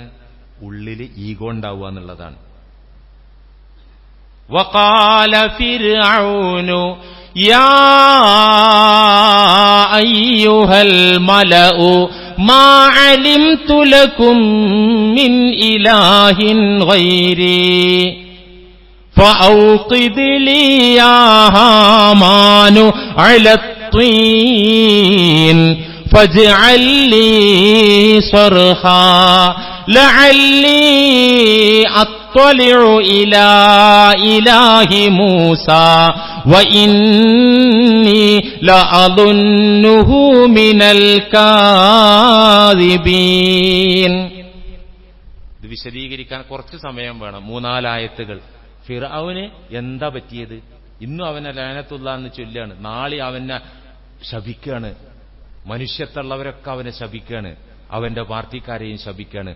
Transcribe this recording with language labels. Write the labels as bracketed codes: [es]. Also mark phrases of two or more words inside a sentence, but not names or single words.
[ml] ഉള്ളിൽ ഈഗോ ഉണ്ടാവുക എന്നുള്ളതാണ്. [ar] وقال فرعون يا أيها الملأ ما علمت لكم من إله غيري فأوقد لي يا هامان على الطين فاجعل لي صرحا لعلي أطلع إلى إله موسى وإني لأظنه من الكاذبين. [ml] ഇത് വിശദീകരിക്കാൻ കുറച്ച് സമയം വേണം. 3-4 ആയത്തുകൾ. ഫിർഔന് എന്താ പറ്റിയത്? ഇന്നും അവനെ [ar] لعنة الله [ml] എന്ന് ചൊല്ലാണ്, നാളെ അവനെ ശപിക്കാണ്, മനുഷ്യത്തുള്ളവരൊക്കെ അവനെ ശപിക്കാണ്, അവന്റെ പാർട്ടിക്കാരെയും ശപിക്കാണ്.